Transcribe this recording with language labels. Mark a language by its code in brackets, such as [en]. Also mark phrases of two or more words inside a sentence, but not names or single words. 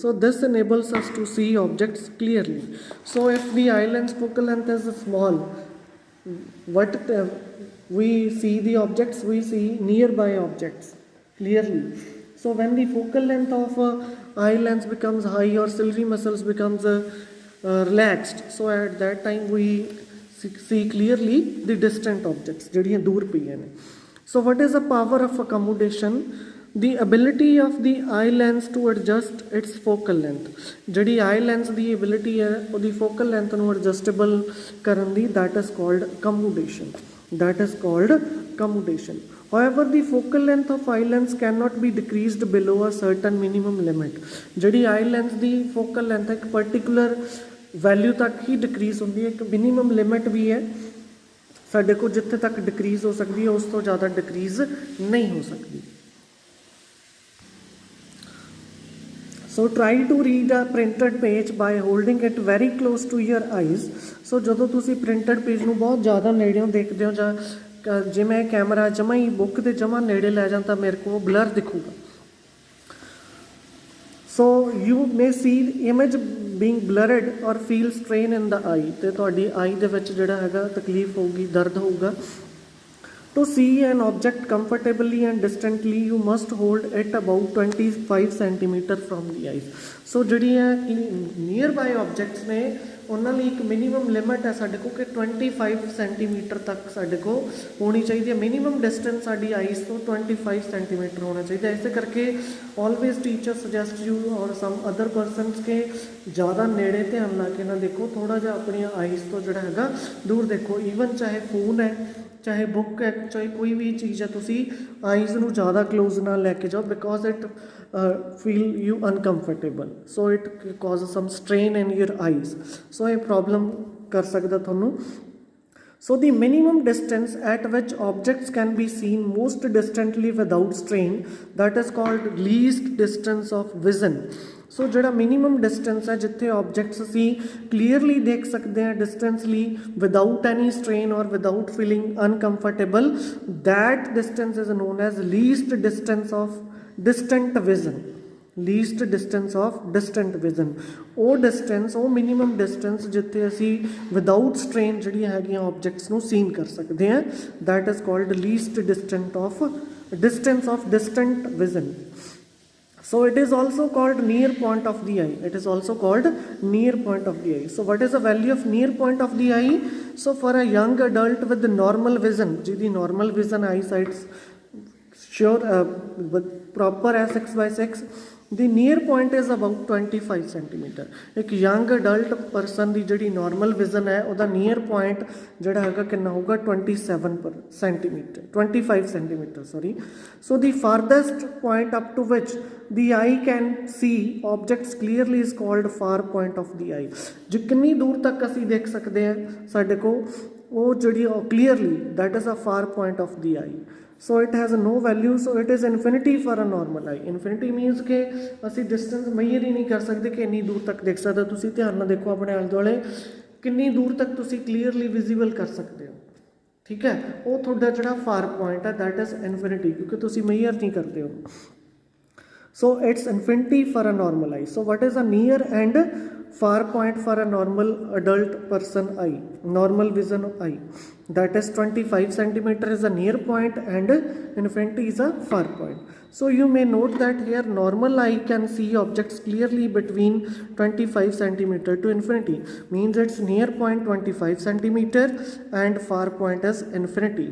[en] So this enables us to see objects clearly. So if the eye lens focal length is small, we see the objects, we see nearby objects clearly. So when the focal length of eye lens becomes high or ciliary muscles becomes relaxed, so at that time we see clearly the distant objects [pa] ਜਿਹੜੀਆਂ ਦੂਰ ਪਈਆਂ ਨੇ. [en] So what is the power of accommodation? The ability of the eye lens to adjust its focal length. [pa] ਜਿਹੜੀ [en] eye lens [pa] ਦੀ ability ਹੈ ਉਹਦੀ [en] focal length [pa] ਨੂੰ adjustable ਕਰਨ ਦੀ, [en] that is called accommodation. However, the focal length of eye lens cannot be decreased below a certain minimum limit. [pa] ਜਿਹੜੀ [en] eye lens [pa] ਦੀ [en] focal length [pa] ਇੱਕ [en] particular value [pa] ਤੱਕ ਹੀ decrease ਹੁੰਦੀ ਹੈ, ਇੱਕ [en] minimum limit [pa] ਵੀ ਹੈ ਸਾਡੇ ਕੋਲ ਜਿੱਥੇ ਤੱਕ decrease ਹੋ ਸਕਦੀ ਹੈ, ਉਸ ਤੋਂ ਜ਼ਿਆਦਾ decrease ਨਹੀਂ ਹੋ ਸਕਦੀ. [en] So try to read a printed page by holding it very close to your eyes. [pa] So ਜਦੋਂ ਤੁਸੀਂ [en] printed page [pa] ਨੂੰ ਬਹੁਤ ਜ਼ਿਆਦਾ ਨੇੜਿਓਂ ਦੇਖਦੇ ਹੋ ਜਾਂ ਜੇ ਮੈਂ ਕੈਮਰਾ ਜਮਾ ਹੀ ਬੁੱਕ ਦੇ ਜਮਾ ਨੇੜੇ ਲੈ ਜਾਂ ਤਾਂ ਮੇਰੇ ਕੋਲ ਬਲਰ ਦਿਖੂਗਾ. [en] So you may see image being blurred or feel strain in the eye, [pa] ਤੇ ਤੁਹਾਡੀ ਆਈ ਦੇ ਵਿੱਚ ਜਿਹੜਾ ਹੈਗਾ ਤਕਲੀਫ ਹੋਊਗੀ, ਦਰਦ ਹੋਊਗਾ। [en] To see an object comfortably and distantly, you must hold it about 25 centimeter from the eyes. [pa] So ਜਿਹੜੀਆਂ [en] near by objects [pa] ਨੇ ਉਹਨਾਂ ਲਈ ਇੱਕ [en] minimum limit [pa] ਹੈ ਸਾਡੇ ਕੋਲ ਕਿ 25 ਸੈਂਟੀਮੀਟਰ ਤੱਕ ਸਾਡੇ ਕੋਲ ਹੋਣੀ ਚਾਹੀਦੀ ਹੈ। [en] minimum distance [pa] ਸਾਡੀ ਆਈਜ਼ ਤੋਂ 25 ਸੈਂਟੀਮੀਟਰ ਹੋਣਾ ਚਾਹੀਦਾ। ਇਸੇ ਕਰਕੇ [en] always teacher suggest you or some other persons [pa] ਕਿ ਜ਼ਿਆਦਾ ਨੇੜੇ ਧਿਆਨ ਲਾ ਕੇ ਨਾ ਦੇਖੋ, ਥੋੜ੍ਹਾ ਜਿਹਾ ਆਪਣੀਆਂ ਆਈਜ਼ ਤੋਂ ਜਿਹੜਾ ਹੈਗਾ ਦੂਰ ਦੇਖੋ। ਈਵਨ ਚਾਹੇ ਫੋਨ ਹੈ, ਚਾਹੇ ਬੁੱਕ ਹੈ, ਚਾਹੇ ਕੋਈ ਵੀ ਚੀਜ਼ ਹੈ, ਤੁਸੀਂ ਆਈਜ਼ ਨੂੰ ਜ਼ਿਆਦਾ ਕਲੋਜ਼ ਨਾ ਲੈ ਕੇ ਜਾਓ [en] because it feel you uncomfortable, so it cause some strain in your eyes. [pa] ਸੋ ਇਹ ਪ੍ਰੋਬਲਮ ਕਰ ਸਕਦਾ ਤੁਹਾਨੂੰ। [en] So the minimum distance at which objects can be seen most distantly without strain, that is called least distance of vision. ਸੋ [pa] ਜਿਹੜਾ ਮਿਨੀਮਮ ਡਿਸਟੈਂਸ ਹੈ ਜਿੱਥੇ ਆਬਜੈਕਟਸ ਅਸੀਂ ਕਲੀਅਰਲੀ ਦੇਖ ਸਕਦੇ ਹਾਂ [en] distantly without any strain or without feeling uncomfortable, that distance is known as least distance of distant vision. least distance of distant vision, ਉਹ distance, ਉਹ minimum distance [pa] ਜਿੱਥੇ ਅਸੀਂ [en] without strain [pa] ਜਿਹੜੀਆਂ ਹੈਗੀਆਂ [en] ਆਬਜੈਕਟਸ [pa] ਨੂੰ ਸੀਨ ਕਰ ਸਕਦੇ ਹਾਂ, [en] that is called least distance of distant vision. So it is also called near point of the eye. It is also called near point of the eye. So what is the value of near point of the eye? So for a young adult with normal vision, ਜਿਹਦੀ normal vision eyesight sure with proper as 6/6, the near point is about 25 centimeter. [pa] ਇੱਕ [en] young adult person [pa] ਦੀ ਜਿਹੜੀ [en] normal vision [pa] ਹੈ ਉਹਦਾ [en] near point [pa] ਜਿਹੜਾ ਹੈਗਾ ਕਿੰਨਾ ਹੋਊਗਾ 25 [en] centimeter sorry. So the farthest point up to which the eye can see objects clearly is called far point of the eye. [pa] ਜਿੰਨੀ ਦੂਰ ਤੱਕ ਅਸੀਂ ਦੇਖ ਸਕਦੇ ਹਾਂ ਸਾਡੇ ਕੋਲ ਉਹ ਜਿਹੜੀ clearly, [en] that is a far point of the eye. So it has no value, so it is infinity for a normal eye. [pa] Infinity means ਕਿ ਅਸੀਂ [en] distance measure [pa] ਹੀ ਨਹੀਂ ਕਰ ਸਕਦੇ ਕਿ ਇੰਨੀ ਦੂਰ ਤੱਕ ਦੇਖ ਸਕਦਾ। ਤੁਸੀਂ ਧਿਆਨ ਨਾਲ ਦੇਖੋ ਆਪਣੇ ਆਲੇ ਦੁਆਲੇ ਕਿੰਨੀ ਦੂਰ ਤੱਕ ਤੁਸੀਂ [en] clearly visible [pa] ਕਰ ਸਕਦੇ ਹੋ, ਠੀਕ ਹੈ। ਉਹ ਤੁਹਾਡਾ ਜਿਹੜਾ [en] far point [pa] ਹੈ [en] that is infinity, [pa] ਕਿਉਂਕਿ ਤੁਸੀਂ measure ਨਹੀਂ ਕਰਦੇ ਹੋ। [en] So it's infinity for a normal eye. So what is a near and far point for a normal adult person eye, normal vision eye? That is 25 centimeter is a near point and infinity is a far point. So you may note that here normal eye can see objects clearly between 25 centimeter to infinity, means its near point 25 centimeter and far point is infinity.